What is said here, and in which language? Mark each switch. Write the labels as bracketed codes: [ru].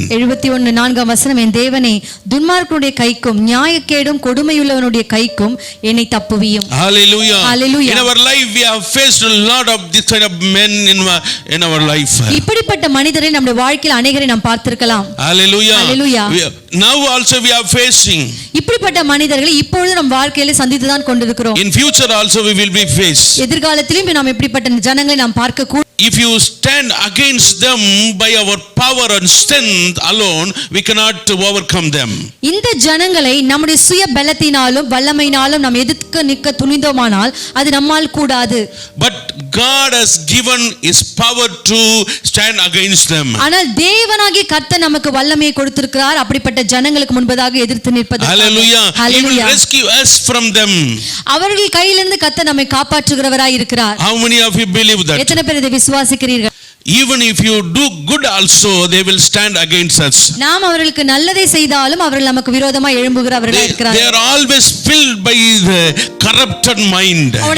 [ta] 71:4 வசனம், என் தேவனே துன்மார்க்கனுடைய கைக்கும் நியாயக்கேடும் கொடுமையுள்ளவனுடைய கைக்கும் என்னை தப்புவியும். [en] Hallelujah. Hallelujah. In our life we have faced a lot of this kind of men in our life. [ta] இப்படிப்பட்ட மனிதரை நம்முடைய வாழ்க்கையில் அநேகரை நாம் பார்த்திருக்கலாம். [en] Hallelujah. Hallelujah. Now also we are facing. [ta] இப்படிப்பட்ட மனிதர்களை இப்பொழுது நம் வாழ்க்கையில சந்தித்து தான் கொண்டிருக்கிறோம். [en] In future also we will be faced. [ta] எதிர்காலத்திலும் நாம் இப்படிப்பட்ட ஜனங்களை நாம் பார்க்க கூடும். [en] If you stand against them by our power and strength alone, we cannot overcome them. [ta] இந்த ஜனங்களை நம்முடைய சுய பலத்தினாலும் வல்லமையினாலும் நாம் எதிர்க்க நிற்க துணிந்தோமானால் அது நம்மால் கூடாது. [en] But God has given his power to stand against them. [ta] ஆனால் தேவனாகிய கர்த்தர் நமக்கு வல்லமையை கொடுத்திருக்கிறார் அப்படிப்பட்ட ஜனங்களுக்கு முன்பதாக எதிர்த்து நிற்பதற்கு. [en] Hallelujah. He will rescue us from them. [ta] அவர்கள் கையிலிருந்து கர்த்தர் நம்மை காப்பாற்றுகிறவராய் இருக்கிறார். [en] How many of you believe that? [ta] எத்தனை பேர் இதை விசுவாசிக்கிறீர்கள்? [en] Even if you do good also, they will stand against us. [ta] நாம் அவர்களுக்கு நல்லதை செய்தாலும் அவர்கள் நமக்கு விரோதமாக எழும்புகிறவர்களாய் [en] They [ta] இருக்கிறார்கள். [en] are always filled by the corrupted mind.